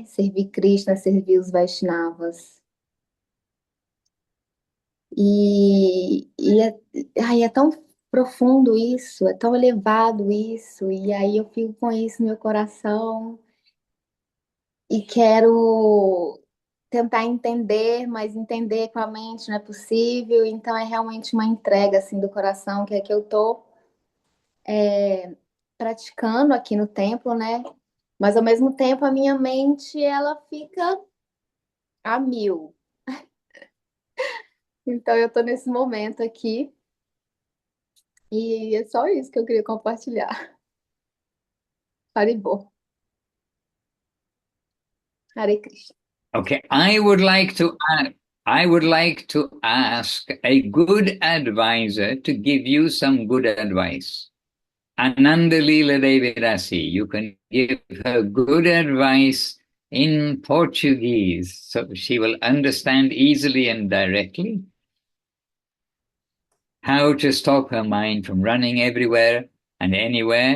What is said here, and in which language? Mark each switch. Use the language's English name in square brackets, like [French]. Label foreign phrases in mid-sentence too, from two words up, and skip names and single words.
[Portuguese] Servir Krishna, servir os Vaishnavas. Ai, é tão profundo isso, é tão elevado isso, e aí eu fico com isso no meu coração e quero tentar entender, mas entender com a mente não é possível, então é realmente uma entrega assim do coração que é que eu tô praticando aqui no templo, né? Mas ao mesmo tempo a minha mente ela fica a mil. Então eu tô nesse momento aqui e é só isso que eu queria compartilhar. [Sanskrit] Haribol. Hare Krishna. [English] Okay, I would like to ask a good advisor to give you some good advice. Ananda Leela Devidasi, you can give her good advice in Portuguese, so she will understand easily and directly how to stop her mind from running everywhere and anywhere.